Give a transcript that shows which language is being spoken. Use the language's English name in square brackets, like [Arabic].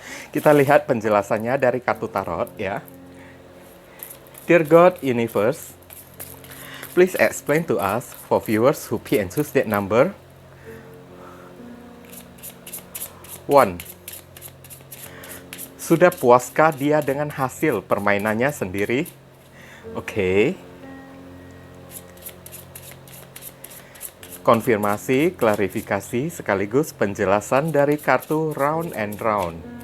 [Indonesian] Kita lihat penjelasannya dari kartu tarot ya. [English] Dear God Universe, please explain to us for viewers who pick and choose that number. 1. [Indonesian] Sudah puaskah dia dengan hasil permainannya sendiri? Oke. Konfirmasi, klarifikasi, sekaligus penjelasan dari kartu Round and Round.